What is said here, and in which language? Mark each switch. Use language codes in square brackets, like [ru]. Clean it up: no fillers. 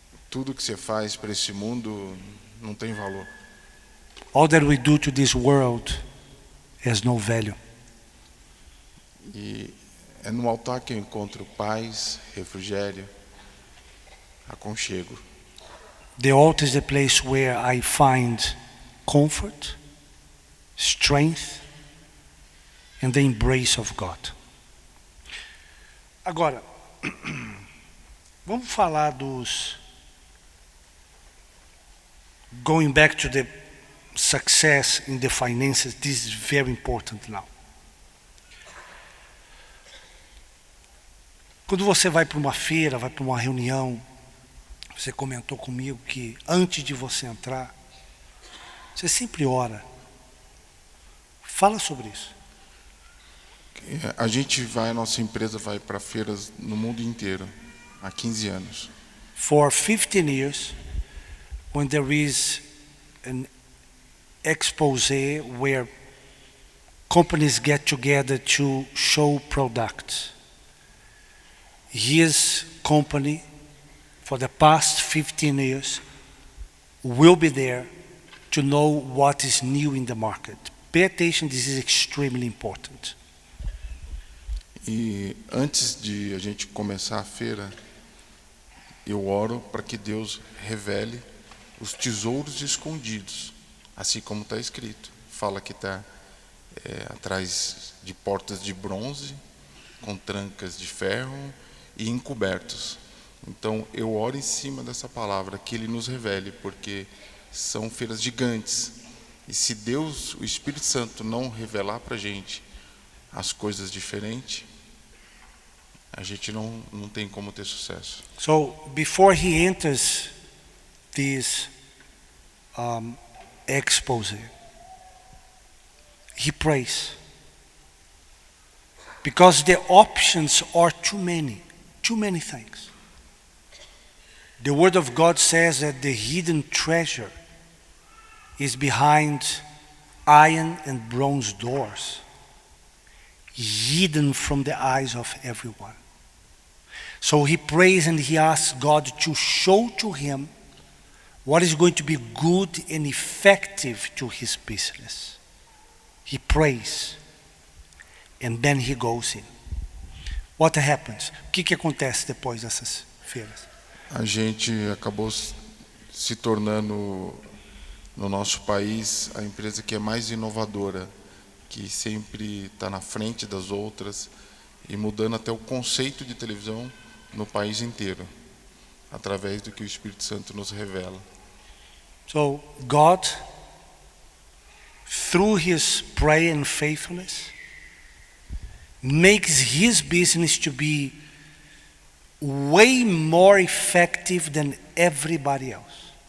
[pt] Tudo que você faz para esse mundo não tem valor. [en] All that we do to this world has no value. [pt] E é no altar que eu encontro paz, refrigério, aconchego. [en] The altar is the place where I find comfort, strength, and the embrace of God. [pt] Agora, vamos falar dos... [en] Going back to the success in the finances, this is very important now. [pt] Quando você vai para uma feira, vai para uma reunião, você comentou comigo que antes de você entrar, você sempre ora. Fala sobre isso. A gente vai, a nossa empresa vai para feiras no mundo inteiro, há 15 anos. [en] For 15 years, when there is an expose where companies get together to show products, his company for the past 15 years will be there to know what is new in the market. Pay attention, this is extremely important. [pt] E antes de a gente começar a feira, eu oro para que Deus revele os tesouros escondidos, assim como está escrito. Fala que está atrás de portas de bronze, com trancas de ferro e encobertos. Então eu oro em cima dessa palavra, que Ele nos revele, porque são feiras gigantes. E se Deus, o Espírito Santo, não revelar para a gente as coisas diferentes, a gente não tem como ter sucesso. [en] So before he enters this expose, he prays. Because the options are too many things. The Word of God says that the hidden treasure is behind iron and bronze doors, hidden from the eyes of everyone. So he prays and he asks God to show to him what is going to be good and effective to his business. He prays and then he goes in. What happens? [pt] O que acontece depois dessas feiras? A gente acabou se tornando, no nosso país, a empresa que é mais inovadora, que sempre está na frente das outras e mudando até o conceito de televisão no país inteiro, através do que o Espírito Santo nos revela. [en] So God, through his prayer and faithfulness, makes his business to be way more effective than everybody else.